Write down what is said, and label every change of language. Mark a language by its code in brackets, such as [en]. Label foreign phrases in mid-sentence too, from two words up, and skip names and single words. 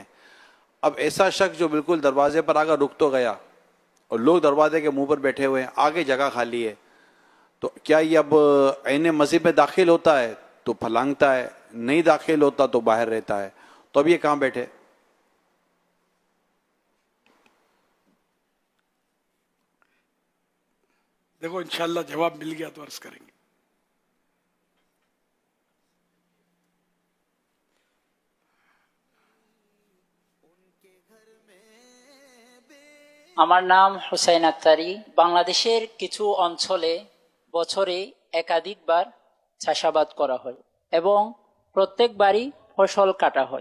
[ur] اب ایسا شخص جو بالکل دروازے پر آگے رک تو گیا اور لوگ دروازے کے منہ پر بیٹھے ہوئے ہیں، آگے جگہ خالی ہے، تو کیا یہ اب عین مسجد میں داخل ہوتا ہے تو پھلانگتا ہے، نہیں داخل ہوتا تو باہر رہتا ہے، تو اب یہ کہاں بیٹھے؟ دیکھو انشاءاللہ جواب مل گیا تو عرض کریں گے۔ [bn] আমার নাম হুসাইন আক্তারি। বাংলাদেশের কিছু অঞ্চলে বছরে একাধিকবার চাষাবাদ করা হয় এবং প্রত্যেকবারই ফসল কাটা হয়।